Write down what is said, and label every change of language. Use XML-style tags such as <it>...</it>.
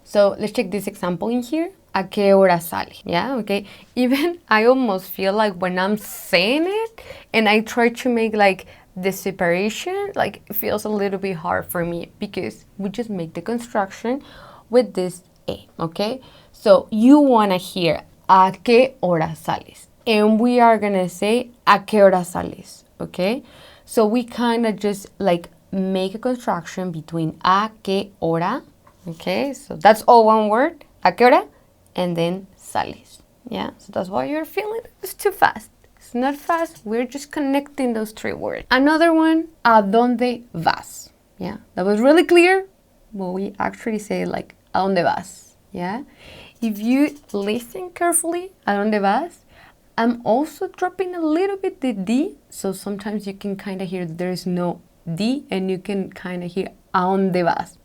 <en>So let's check this example in here.</en> <es>¿A qué hora sale?</es> <en>Yeah, okay. Even I almost feel like when I'm saying it and I try to make like the separation, like it feels a little bit hard for me because we just make the construction with this A, okay? So you want to hear</en> <es>¿a qué hora sales?</es> <en>And we are going to say</en> <es>¿a qué hora sales?</es> <en>Okay? So we kind of just like make a construction between</en> <es>¿a qué hora?</es> <en>Okay? So that's all one word.</en> <es>¿A qué hora?</es> <en>And then sales. Yeah, so that's why you're feeling it's too fast. It's not fast, we're just connecting those three words. Another one,</en> <es>¿a dónde vas?</es> <en>Yeah, that was really clear, but we actually say like, ¿a dónde vas? Yeah, if you listen carefully,</en> <es>¿a dónde vas?</es> <en>I'm also dropping a little bit the D, so sometimes you can kind of hear there is no D, and you can kind of hear</en> <es>¿a dónde vas?</es>